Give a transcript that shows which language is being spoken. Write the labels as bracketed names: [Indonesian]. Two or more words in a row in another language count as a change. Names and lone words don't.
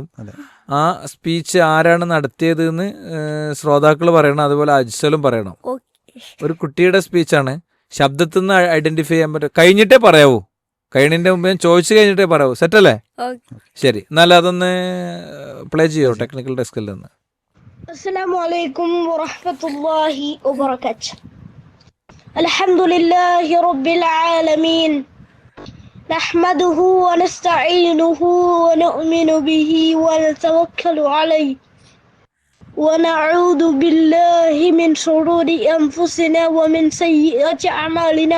[Malayalam] ആ സ്പീച്ച് ആരാണ് നടത്തിയതെന്ന് ശ്രോതാക്കൾ പറയണം, അതുപോലെ അജ്സലും പറയണം. ഒരു കുട്ടിയുടെ സ്പീച്ചാണ്, ശബ്ദത്തിൽ നിന്ന് ഐഡന്റിഫൈ ചെയ്യാൻ പറ്റും. കഴിഞ്ഞിട്ടേ പറയാവൂ, കഴിഞ്ഞതിന്റെ മുമ്പ് ഞാൻ ചോദിച്ചു കഴിഞ്ഞിട്ടേ പറയാവൂ. സെറ്റല്ലേ? ശരി, എന്നാൽ അതൊന്ന് പ്ലേ ചെയ്യോ ടെക്നിക്കൽ ഡെസ്കിൽ നിന്ന്. [Arabic] السلام عليكم ورحمة الله وبركاته. الحمد لله رب العالمين، نحمده ونستعينه ونؤمن به ونتوكل عليه ونعوذ بالله من شرور أنفسنا ومن سيئات أعمالنا.